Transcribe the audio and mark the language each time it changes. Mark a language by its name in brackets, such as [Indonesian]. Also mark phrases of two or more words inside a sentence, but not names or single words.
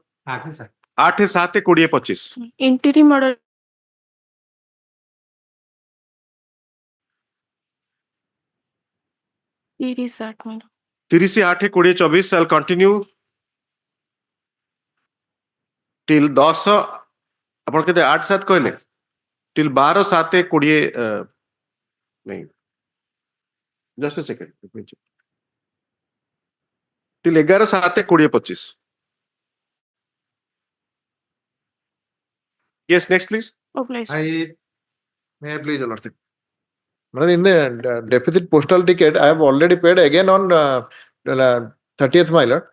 [English] 8/7/2025. interim order. It is that, my lord. 30/8/2024 shall continue till 10 [Odia] ଆପଣ କେତେ 8/7 କହିଲେ [English] till 12/7/20 nahi, just a second, let me check. Till 11/7/2025. Yes, next please. Oh, please. May I please, Your Lordship? Madam, in the deficit postal ticket, I have already paid again on 30th, my lord.